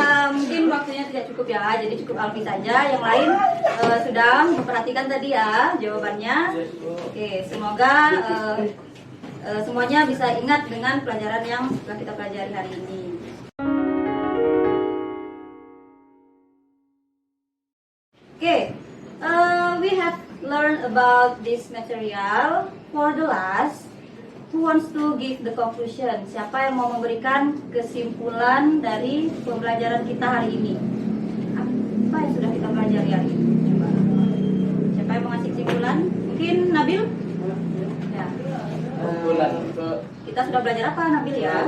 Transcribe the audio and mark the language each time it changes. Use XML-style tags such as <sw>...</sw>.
<id>Mungkin waktunya tidak cukup ya, jadi cukup Alfi saja. Yang lain sudah memperhatikan tadi ya jawabannya. Oke, semoga semuanya bisa ingat dengan pelajaran yang telah kita pelajari hari ini.</id> <en>Okay, we have learned about this material. For the last, who wants to give the conclusion?</en> <id>Siapa yang mau memberikan kesimpulan dari pembelajaran kita hari ini? Apa yang sudah kita pelajari hari ini? Coba. Siapa yang mau ngasih kesimpulan? Mungkin Nabil? Ya. Kita sudah belajar apa, Nabil ya?</id>